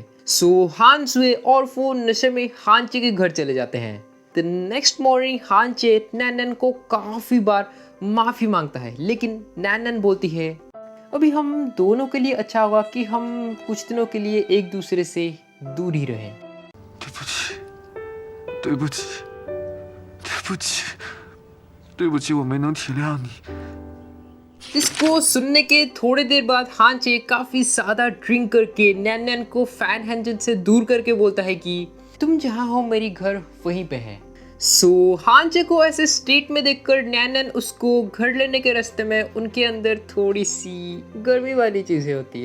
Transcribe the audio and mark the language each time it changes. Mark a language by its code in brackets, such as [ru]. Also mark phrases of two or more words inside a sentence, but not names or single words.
[hi] हानसुए और वो नशे में हानचे के घर चले जाते हैं। [en] the next morning [hi] हानचे नैन नैन को काफी बार माफी मांगता है, लेकिन नैन नैन बोलती है अभी हम दोनों के लिए अच्छा होगा कि हम कुछ दिनों के लिए एक दूसरे से दूर ही रहें। [zh] 对不起，对不起，对不起，我没能体谅你。 [hi] इसको सुनने के थोड़ी देर बाद हानचे काफी ज्यादा ड्रिंक करके नैन नैन को फैन हानचेन से दूर करके बोलता है कि तुम जहाँ हो मेरी घर वहीं पे है। हानचे को ऐसे स्टेट में देखकर नैन नैन उसको घर लेने के रास्ते में उनके अंदर थोड़ी सी गर्मी वाली चीजें होती है।